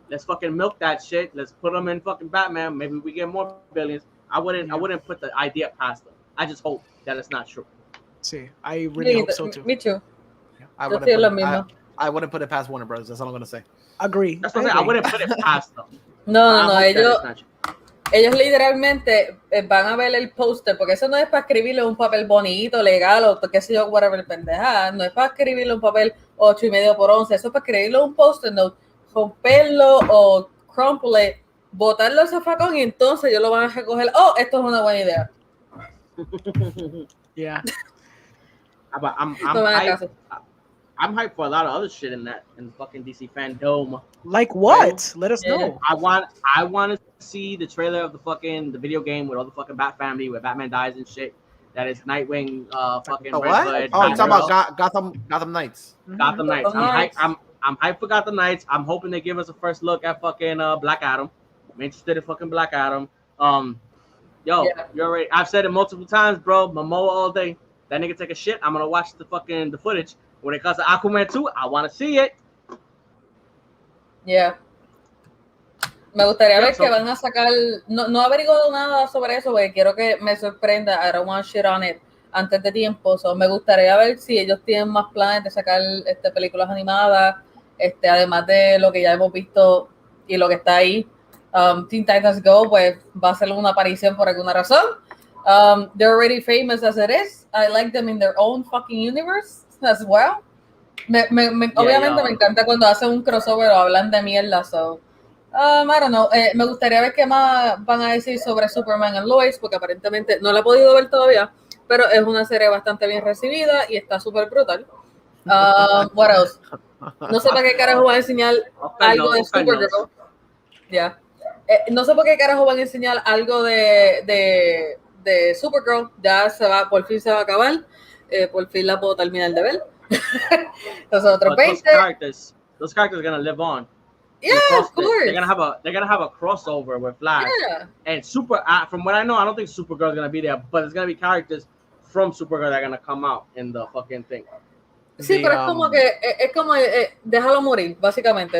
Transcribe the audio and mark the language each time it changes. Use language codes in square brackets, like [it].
[en] Let's fucking milk that shit. Let's put them in fucking Batman. Maybe we get more billions. I wouldn't put the idea past them. I just hope that it's not true. See, I really hope so too. Me too. I wouldn't put it past Warner Brothers. That's all I'm gonna say. Agree. That's what I wouldn't put it past them. No. [es] Ellos literalmente van a ver el póster, porque eso no es para escribirle un papel bonito, legal, o qué sé yo, [en] whatever, [es] pendejada. No es para escribirle un papel 8.5 por 11. Eso es para escribirle un póster, no, romperlo o [en] crumple, [es] botarlo al zafacón y entonces ellos lo van a recoger. Oh, esto es una buena idea. [en] Yeah. I'm hyped for a lot of other shit in the fucking DC fandom. Like what? Let us know. I want to see the trailer of the video game with all the fucking Bat family where Batman dies and shit. That is Nightwing, fucking Red Hood. Oh, you're talking about Gotham Knights. Gotham Knights. I'm hyped for Gotham Knights. I'm hoping they give us a first look at fucking Black Adam. I'm interested in fucking Black Adam. You already. I've said it multiple times, bro. Momoa all day. That nigga take a shit. I'm gonna watch the footage. When it comes to Aquaman 2, I want to see it. Yeah. [es] Me gustaría ver que van a sacar. No he averiguado nada sobre eso porque quiero que me sorprenda. [en] I don't want shit on it [es] antes de tiempo. [en] So, [es] me gustaría ver si ellos tienen más planes de sacar películas animadas. Además de lo que ya hemos visto y lo que está ahí. Teen Titans Go, pues va a ser una aparición por alguna razón. [en] They're already famous as it is. I like them in their own fucking universe as well. [es] Obviamente me encanta cuando hacen un crossover o hablan de mierda. [en] So, I don't know. [es] Me gustaría ver qué más van a decir sobre Superman and Lois, porque aparentemente no la he podido ver todavía, pero es una serie bastante bien recibida y está súper brutal. [en] What else? [es] No sé para qué carajo van a enseñar algo de Supergirl. Ya. No sé por qué carajo van a enseñar algo de Supergirl. Ya por fin se va a acabar. Por fin la puedo terminar de ver. Los otros 20. [en] Those characters are gonna live on. Yeah, of course. They're gonna have a crossover with Flash. Yeah. And from what I know, I don't think Supergirl is gonna be there, but it's gonna be characters from Supergirl that are gonna come out in the fucking thing. [es] Sí, pero es como déjalo morir, básicamente.